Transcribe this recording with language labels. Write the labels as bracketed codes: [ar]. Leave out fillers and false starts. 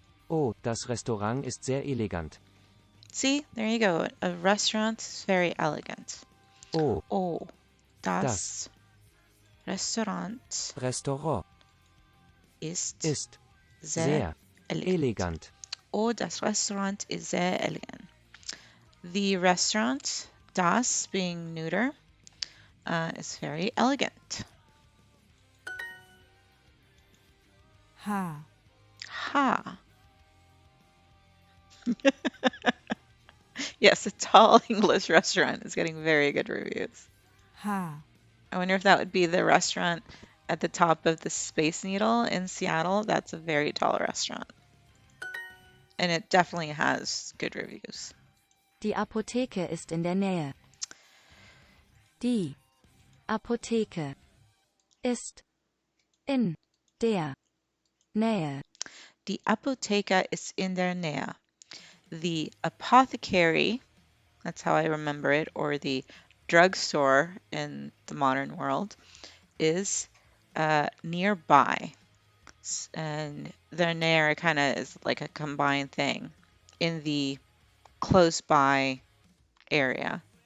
[de] Oh, das Restaurant ist sehr elegant. [en] See, there you go. A restaurant is very elegant. Oh, Oh, [de] das das Restaurant Restaurant ist ist sehr sehr elegant. elegant. Oh, das Restaurant ist sehr elegant. [en] The restaurant, das being neuter, is very elegant. Ha. Ha. Yes, a tall English restaurant is getting very good reviews. Ha. I wonder if that would be the restaurant at the top of the Space Needle in Seattle. That's a very tall restaurant. And it definitely has good reviews. [de] Die Apotheke ist in der Nähe. Die Apotheke ist in der Nähe. Die Apotheke ist in der Nähe. [en] The apothecary, that's how I remember it, or the drugstore in the modern world, is nearby. And the near kind of is like a combined thing in the close by area.